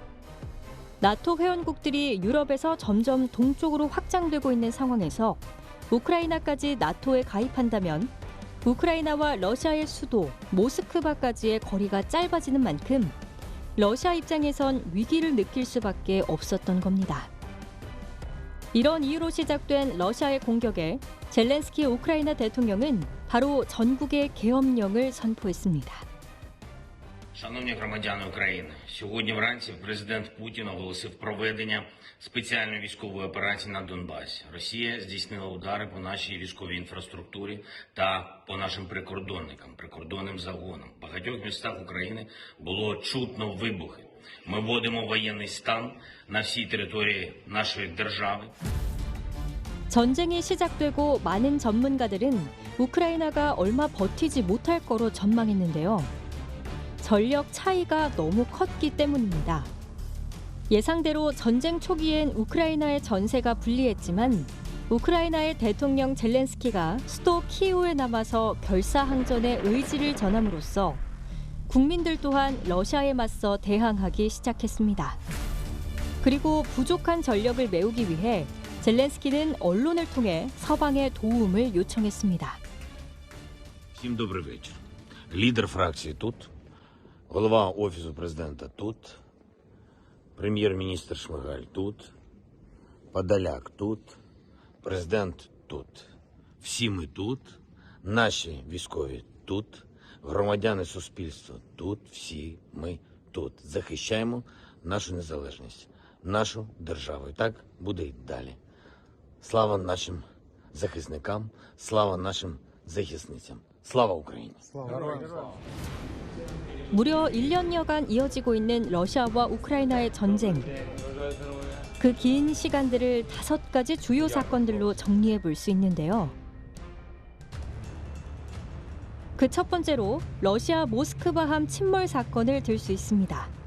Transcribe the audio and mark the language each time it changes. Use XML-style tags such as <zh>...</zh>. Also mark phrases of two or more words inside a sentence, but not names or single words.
<ko>나토 회원국들이 유럽에서 점점 동쪽으로 확장되고 있는 상황에서 우크라이나까지 나토에 가입한다면 우크라이나와 러시아의 수도 모스크바까지의 거리가 짧아지는 만큼 러시아 입장에선 위기를 느낄 수밖에 없었던 겁니다. 이런 이유로 시작된 러시아의 공격에 젤렌스키 우크라이나 대통령은 바로 전국의 계엄령을 선포했습니다.</ko> <uk>Шановні громадяни України, сьогодні вранці президент Путін оголосив проведення спеціальної військової операції на Донбасі. Росія здійснила удари по нашій військовій інфраструктурі та по нашим прикордонним загонам. В багатьох містах України було чутно вибухи. Ми вводимо воєнний стан на всій території нашої держави.</uk> <ko>전쟁이 시작되고 많은 전문가들은 우크라이나가 얼마 버티지 못할 거로 전망했는데요. 전력 차이가 너무 컸기 때문입니다. 예상대로 전쟁 초기엔 우크라이나의 전세가 불리했지만 우크라이나의 대통령 젤렌스키가 수도 키이우에 남아서 결사항전의 의지를 전함으로써 국민들 또한 러시아에 맞서 대항하기 시작했습니다. 그리고 부족한 전력을 메우기 위해 젤렌스키는 언론을 통해 서방의 도움을 요청했습니다.</ko> <uk>Всім добрий вечір. Лідер фракції тут, голова Офісу президента тут, прем'єр-міністр Шмигаль тут, Подоляк тут, президент тут. Всі ми тут, наші військові тут, громадяни суспільства тут, всі ми тут. Захищаємо нашу незалежність, нашу державу. І так буде й далі. Слава нашим захисникам, слава нашим захисницям. Слава Україні!</uk> <ko>무려 1년여간 이어지고 있는 러시아와 우크라이나의 전쟁. 그 긴 시간들을 5가지 주요 사건들로 정리해 볼 수 있는데요. 그 첫 번째로 러시아 모스크바함 침몰 사건을 들 수 있습니다.</ko>